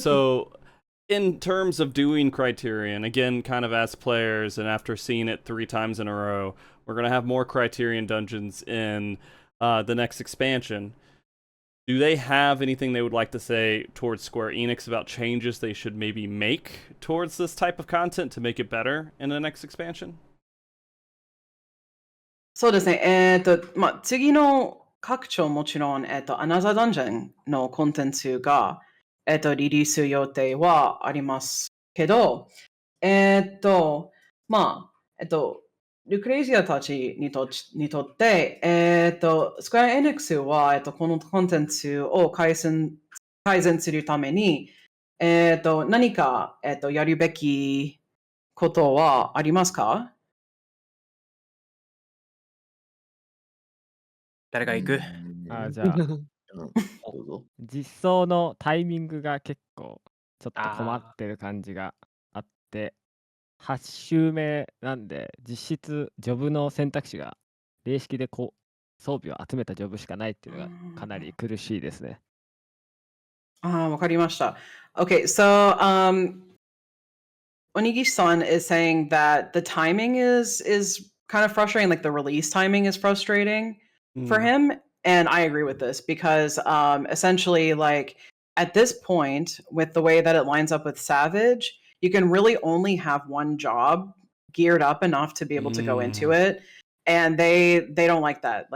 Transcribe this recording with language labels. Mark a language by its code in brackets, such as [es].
[en] So, in terms of doing Criterion, again, kind of as players, and after seeing it 3 times in a row, we're going to have more Criterion dungeons in the next expansion. Do they have anything they would like to say towards Square Enix about changes they should maybe make towards this type of content to make it better in the next expansion? [ja] そうですね。次の拡張もちろん、アナザーダンジョンのコンテンツが、リリース予定はありますけど、ルクレイジアたちにとって、スクエア・エニックスは、このコンテンツを改善するために、何か、やるべきことはありますか？誰が行く？じゃあどうぞ。実装のタイミングが結構ちょっと困ってる感じがあって、8周目なんで実質ジョブの選択肢が霊式で装備を集めたジョブしかないっていうのがかなり苦しいですね。わかりました。 [en] Okay, so Onigishi-san is saying that the timing is kind of frustrating, like the release timing is frustrating for him, and I agree with this because essentially, like at this point, with the way that it lines up with Savage, you can really only have one job geared up enough to be able to go into it, and they don't like that.